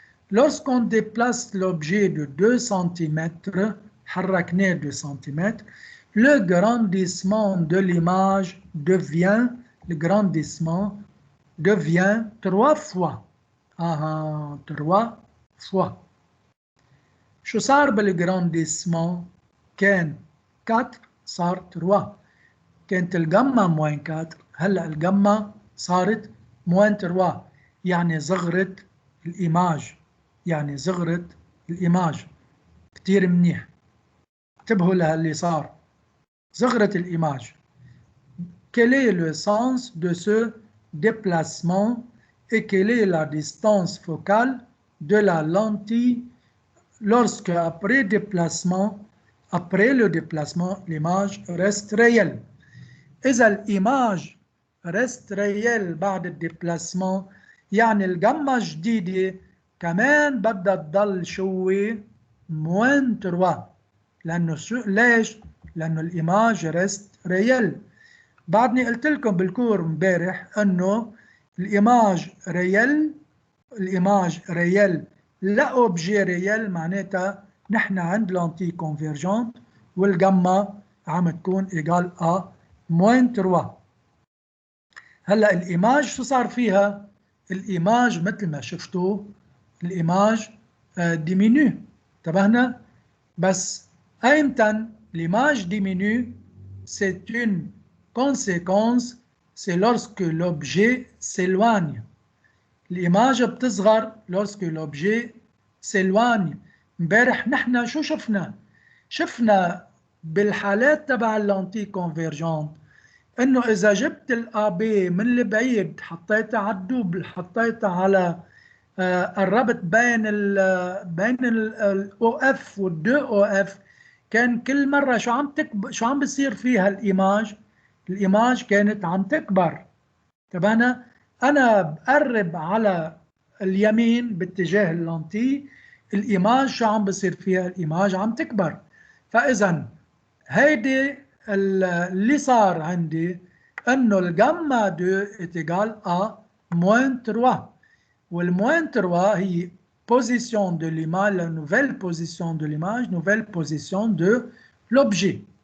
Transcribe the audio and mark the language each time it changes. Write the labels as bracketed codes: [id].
[fr] Lorsqu'on déplace l'objet de 2 cm, [ar] حركناه [fr] 2 cm, le grandissement de l'image devient, le grandissement devient 3 fois. 3 fois. [ar] شو صار بالجرانديسمون؟ كان 4 صار 3. كانت الجاما موين 4 هلا الجاما صارت موين 3 يعني صغرت الإيماج. يعني صغرت الإيماج. كتير منيح. انتبهوا للي صار. صغرت الإيماج. [fr] Quel est le sens de ce déplacement et quelle est la distance focale de la lentille lorsque après le déplacement, l'image reste réelle. [ar] إذا الإيماج [fr] reste réelle [ar] بعد الديبلاسمون يعني الجمة جديدة كمان بدها تضل شوي موين 3 لأنه ليش؟ لأنه الإيماج ريست ريال. بعدني قلت لكم بالكور امبارح أنه الإيماج ريال لا أوبجي ريال معناتها نحن عند لانتي كونفيرجنت والجمة عم تكون إيجال أ موين 3. هلا الإيماج شو صار فيها؟ الإيماج مثل ما شفتوا الإيماج ديمينو. انتبهنا؟ بس أيمتى [fr] l'image diminue? C'est une conséquence, c'est lorsque l'objet s'éloigne. [ar] الإيماج بتصغر [fr] lorsque l'objet s'éloigne. [ar] امبارح نحن شو شفنا؟ شفنا بالحالات تبع اللانتي كونفيرجنت انه اذا جبت الابي من البعيد حطيتها على الدوبل حطيتها على قربت بين الاو اف والدو او اف كان كل مره شو عم بصير فيها الايماج كانت عم تكبر. طب انا بقرب على اليمين باتجاه اللانتي الايماج شو عم بصير فيها؟ الايماج عم تكبر. فاذا هيدي اللي صار عندي انه الجاما 2 [fr] est égal à moins 3 [ar] والموين 3 هي [fr] position de l'image, la nouvelle position de l'image, nouvelle position de l'objet.